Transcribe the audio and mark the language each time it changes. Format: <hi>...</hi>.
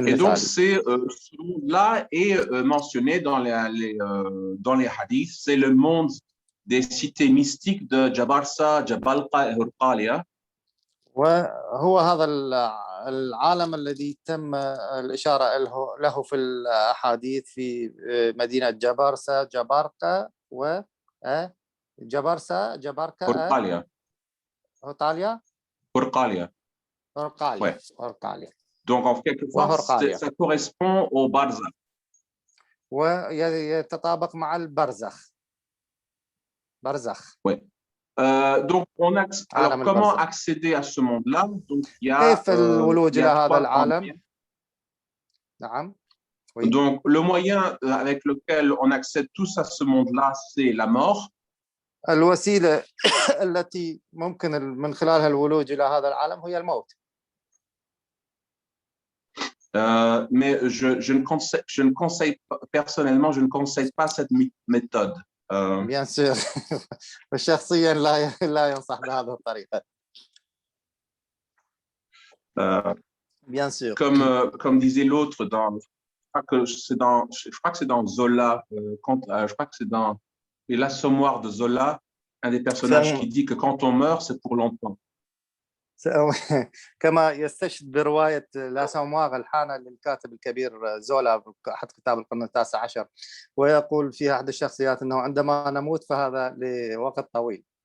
<fr>المثالي. Et donc, ce monde-là est mentionné dans les hadiths. C'est le monde des cités mystiques de Jabarsa, Jabalqa et Hurqaliya.</fr> <ar>وهو هذا العالم الذي تم الإشارة له في الأحاديث في مدينة جبرسة جبارقة و جبرسة جبارقة</ar> <fr>Hurqaliya. Hurqaliya. Donc, en quelque sorte, ça correspond au barzakh.</fr> <ar>ويتطابق مع البرزخ.</ar> <fr>Oui. Donc, alors, comment accéder à ce monde-là? Donc, il y a,</fr> <ar>كيف الولوج إلى هذا العالم؟ نعم.</ar> <fr>Donc, le moyen avec lequel on accède tous à ce monde-là, c'est la mort.</fr> <ar>الوسيلة التي ممكن من خلالها الولوج إلى هذا العالم هي الموت.</ar> <fr>Mais je ne conseille pas, personnellement, je ne conseille pas cette méthode. Bien sûr.</fr> <ar>وشخصيا لا ينصح بهذه الطريقة.</ar> <fr>Bien sûr. Comme disait l'autre je crois que c'est dans Zola, je crois que c'est dans l'Assommoir de Zola, un des personnages qui dit que quand on meurt, c'est pour longtemps.</fr> <ar>كما يستشهد برواية لا سوماغ الحانة للكاتب الكبير زولا أحد كتاب القرن التاسع عشر، ويقول فيها أحد الشخصيات أنه عندما نموت فهذا لوقت طويل.</ar>